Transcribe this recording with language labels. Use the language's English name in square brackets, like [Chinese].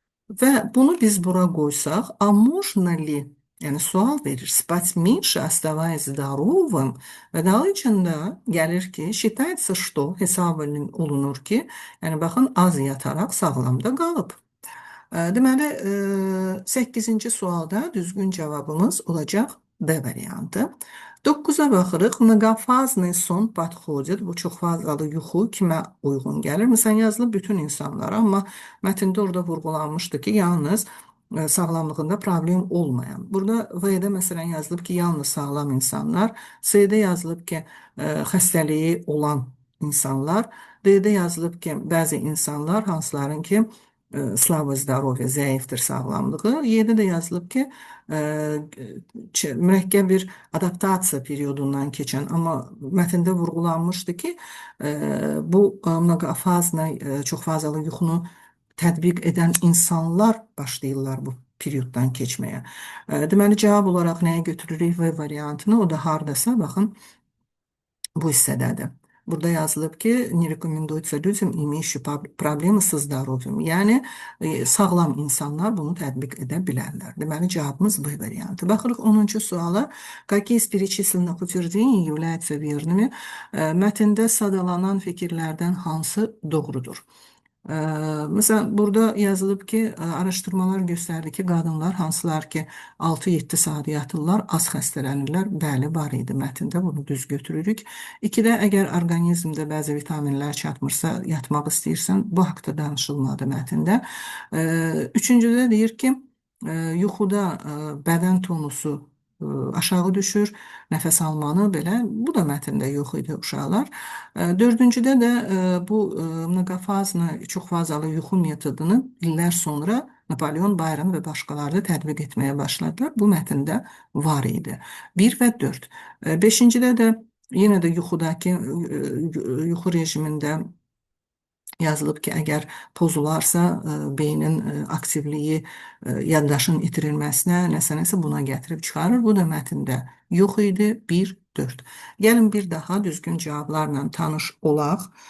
[Azerbaijani] Və bunu biz bura qoysaq, [Russian] а можно ли, [Azerbaijani] yəni sual verir, [Russian] спать меньше, оставаясь здоровым [Azerbaijani] və daha içində gəlir ki, [Russian] считается, что [Azerbaijani] hesab olunur ki, yəni baxın, az yataraq sağlamda qalıb. Deməli, 8-ci sualda düzgün cavabımız olacaq D variantı. 9'a baxırıq. [Russian] Многофазный сон подходит. [Azerbaijani] Bu çox fazalı yuxu kimə uyğun gəlir? Məsələn, yazılıb bütün insanlara, amma mətndə orada vurğulanmışdı ki, yalnız sağlamlığında problem olmayan. Burada V-də məsələn yazılıb ki, yalnız sağlam insanlar. C-də yazılıb ki, xəstəliyi olan insanlar. D-də yazılıb ki, bəzi insanlar, hansıların ki, slava zdоровья, zəifdir sağlamlığı. 7'də yazılıb ki, mürəkkəb bir adaptasiya periyodundan keçən, amma mətndə vurğulanmışdı ki, bu mnoqofaznay, çox fazalı yuxunu tətbiq edən insanlar başlayırlar bu periyoddan keçməyə. Deməli, cavab olaraq nəyə götürürük V variantını? O da hardasa, baxın, bu hissədədir. Burada yazılıb ki, [Russian] не рекомендуется людям, имеющим проблемы со здоровьем. [Azerbaijani] Yəni, sağlam insanlar bunu tətbiq edə bilərlər. Deməli, cavabımız B variantı. Baxırıq 10-cu suala. [Russian] Какие из перечисленных утверждений являются верными? [Azerbaijani] Mətndə sadalanan fikirlərdən hansı doğrudur? Məsələn, burada yazılıb ki, araşdırmalar göstərdi ki, qadınlar hansılar ki 6-7 saat yatırlar, az xəstələnirlər. Bəli, var idi mətndə, bunu düz götürürük. 2-də əgər orqanizmdə bəzi vitaminlər çatmırsa, yatmaq istəyirsən, bu haqda danışılmadı mətndə. 3-cüdə deyir ki, yuxuda bədən tonusu aşağı düşür, nəfəs almanı belə, bu da mətndə yox idi uşaqlar. Dördüncüdə də bu mnoqofazlı, çox fazalı yuxu metodunu illər sonra Napolyon Bayram və başqaları da tətbiq etməyə başladılar. Bu mətndə var idi. 1 və 4. Beşincidə də yenə də yuxudakı yuxu rejimində yazılıb ki, əgər pozularsa beynin aktivliyi yaddaşın itirilməsinə, nəsə buna gətirib çıxarır. Bu da mətndə yox idi. 1, 4. Gəlin bir daha düzgün cavablarla tanış olaq.